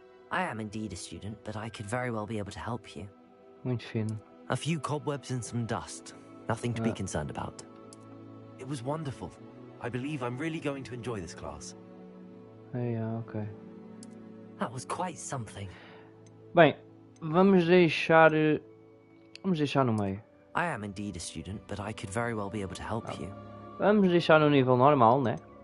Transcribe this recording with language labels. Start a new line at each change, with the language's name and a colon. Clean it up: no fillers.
English: I am indeed a student, but I could very well be able to help you.
Portuguese: Muito fino.
English: A few cobwebs and some dust. Nothing to be concerned about. It was wonderful. I believe I'm really going to enjoy this class. Ok. That was quite something.
Portuguese: Bem, vamos deixar no meio.
English: I am indeed a student, but I could very well be able to help you.
Portuguese: Vamos deixar no nível normal, né?